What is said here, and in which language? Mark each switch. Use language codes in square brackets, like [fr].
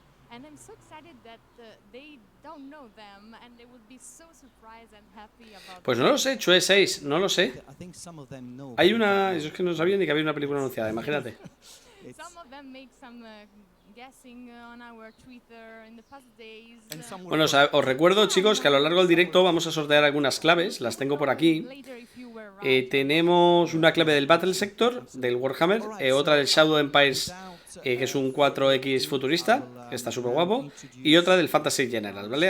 [en] And I'm so excited that they don't know them and they would be so surprised and happy about. [es] Pues no lo sé, Chue 6, no lo sé. Hay una, eso es que no sabía ni que había una película anunciada, imagínate. [en] Some of them make some guessing on our Twitter in the past days. [es] Bueno, os recuerdo, chicos, que a lo largo del directo vamos a sortear algunas claves, las tengo por aquí. Tenemos una clave del Battle Sector, del Warhammer, otra del Shadow Empires, que es un 4X futurista, que está súper guapo, y otra del Fantasy General, ¿vale?